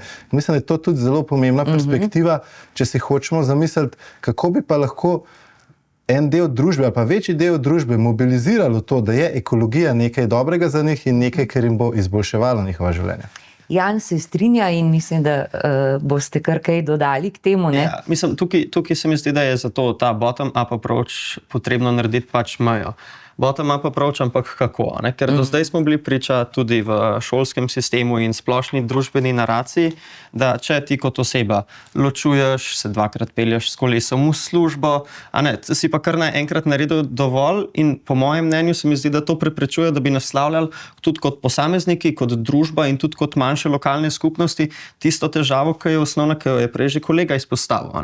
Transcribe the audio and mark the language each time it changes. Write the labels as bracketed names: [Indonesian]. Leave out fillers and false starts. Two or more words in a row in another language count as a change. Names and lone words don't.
[Slovenian] Mislim, da je to tudi zelo pomembna perspektiva, če si hočemo zamisliti, kako bi pa lahko en del družbe ali pa večji del družbe mobiliziralo to, da je ekologija nekaj dobrega za njih in nekaj, kar jim bo izboljševalo njihova življenja. Jan se strinja in mislim, da boste kar kaj dodali k temu, ne? Ja, mislim, tukaj se mi zdi, da je zato ta [English] bottom-up approach [Slovenian] potrebno narediti pač mejo. [English] Bottom-up approach, [Slovenian] ampak kako? Ne? Ker do zdaj smo bili priča tudi v šolskem sistemu in splošni družbeni naraciji, da če ti kot oseba ločuješ, se 2-krat pelješ s kolesom v službo, si pa kar naenkrat naredil dovolj in po mojem mnenju se mi zdi, da to preprečuje, da bi naslavljali tudi kot posamezniki, kot družba in tudi kot manjše lokalne skupnosti tisto težavo, ki je osnovna, ki jo je prej že kolega izpostavil.